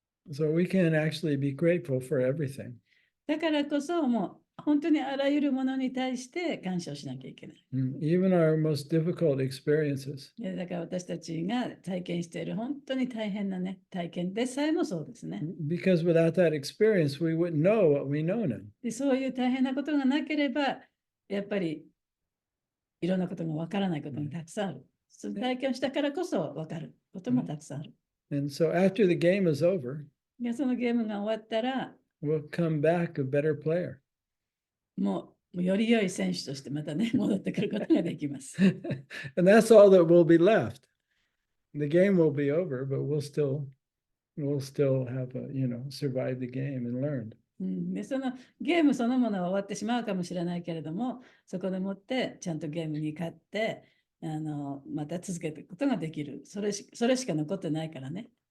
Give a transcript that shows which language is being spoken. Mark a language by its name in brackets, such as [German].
[English] So we can actually be grateful for everything. [Japanese] だからこそ、もう本当にあらゆるものに対して感謝をしなきゃいけない。 [English] Even our most difficult experiences. [Japanese] だから私たちが体験している本当に大変なね、体験でさえもそうですね。 [English] Because without that experience, we wouldn't know what we know now. [Japanese] で、そういう大変なことがなければ、やっぱりいろんなことがわからないことがたくさんある。その体験をしたからこそわかることもたくさんある。 [English] And so after the game is over, [Japanese] で、そのゲームが終わったら、 [English] we'll come back a better player. [Japanese] もうより良い選手としてまたね、戻ってくることができます。 [English] And that's all that will be left. The game will be over, but we'll still have survived the game and learned. [Japanese] で、そのゲームそのものは終わってしまうかもしれないけれども、そこでもってちゃんとゲームに勝って、また続けていくことができる。それしか残ってないからね。